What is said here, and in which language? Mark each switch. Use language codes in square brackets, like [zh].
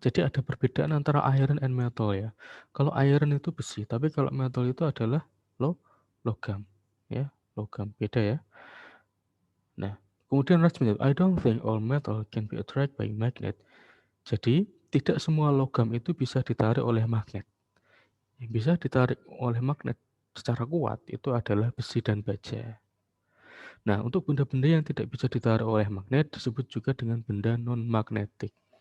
[id] Jadi ada perbedaan antara iron and metal ya. Kalau iron itu besi, tapi kalau metal itu adalah logam. Ya, logam. Beda ya. Nah, kemudian Raj menjawab, [en] I don't think all metal can be attracted by magnet. [id] Jadi, tidak semua logam itu bisa ditarik oleh magnet. Yang bisa ditarik oleh magnet secara kuat itu adalah besi dan baja. Nah, untuk benda-benda yang tidak bisa ditarik oleh magnet disebut juga dengan benda non-magnetik.